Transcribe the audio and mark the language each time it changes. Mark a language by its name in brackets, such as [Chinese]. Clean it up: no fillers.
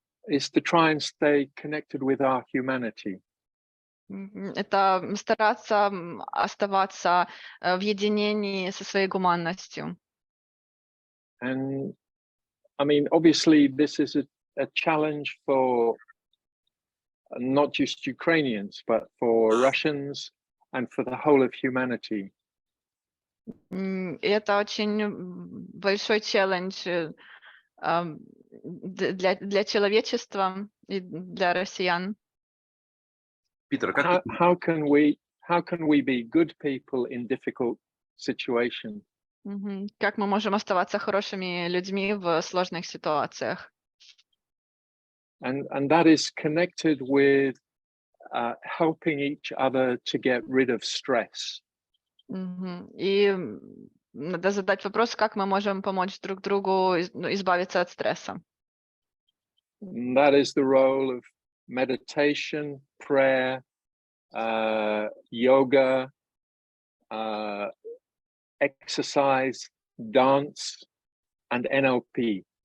[English] is to try and stay connected with our humanity. [Russian] это стараться оставаться в единении со своей гуманностью. [English] And I mean, obviously, this is a challenge for not just Ukrainians, but for Russians and for the whole of humanity. [Russian] И это очень большой челлендж для человечества и для россиян. Питер, как [English] How can we be good people in difficult situations? [Russian] Как мы можем оставаться хорошими людьми в сложных ситуациях? [English] And that is connected with helping each other to get rid of stress. [Russian] И надо задать вопрос, как мы можем помочь друг другу избавиться от стресса. [English] And that is the role of meditation, prayer, yoga, exercise, dance, and NLP.